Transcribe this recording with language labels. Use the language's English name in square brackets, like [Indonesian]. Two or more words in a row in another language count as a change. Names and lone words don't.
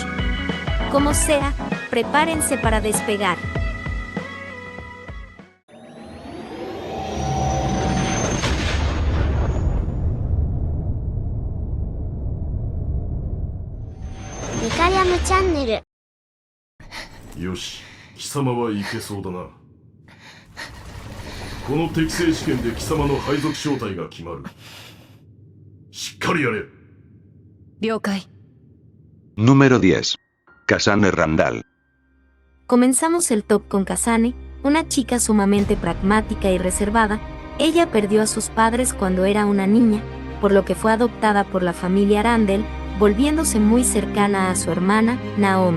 [Spanish] Como sea, prepárense para despegar. Micarium Channel。 [Japanese] よし、貴様はいけそうだな。この適正試験で貴様の配属正体が決まる。しっかりやれ。了解。 [Spanish] Número 10. Kasane Randall. Comenzamos el top con Kasane, una chica sumamente pragmática y reservada. Ella perdió a sus padres cuando era una niña, por lo que fue adoptada por la familia Randall, volviéndose muy cercana a su hermana, Naomi.